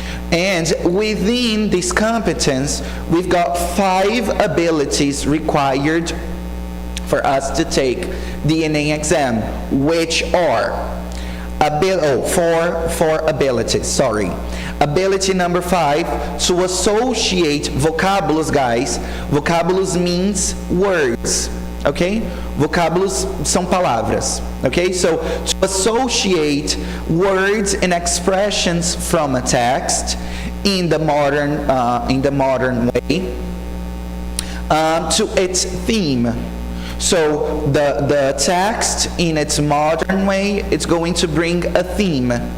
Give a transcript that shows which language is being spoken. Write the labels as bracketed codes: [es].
[en] And within this competence, we've got 5 abilities required for us to take the ENEM exam, which are four abilities, sorry. Ability number 5, to associate vocábulos, guys. Vocábulos means words, okay? [pt] Vocábulos são palavras, okay? [en] So to associate words and expressions from a text in the modern way to its theme. So the text in its modern way, it's going to bring a theme.